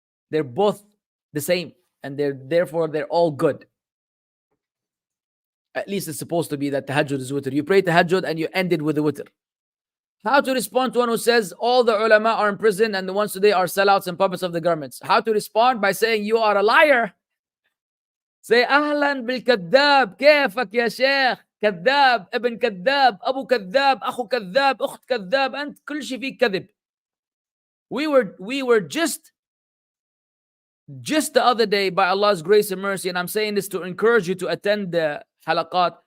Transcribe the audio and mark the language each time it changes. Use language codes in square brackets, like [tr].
[en] They're both the same, and therefore they're all good. At least it's supposed to be that tahajjud is witr. You pray tahajjud and you end it with the witr. How to respond to one who says all the ulama are in prison and the ones today are sellouts and puppets of the governments? How to respond? By saying you are a liar. [ar] Say ahlan bil kadhab, كيفك يا شيخ؟ كذاب, ابن كذاب, أبو كذاب, أخو كذاب, أخت كذاب, أنت كل شيء فيك كذب. [en] We were just the other day, by Allah's grace and mercy, and I'm saying this to encourage you to attend the halaqat.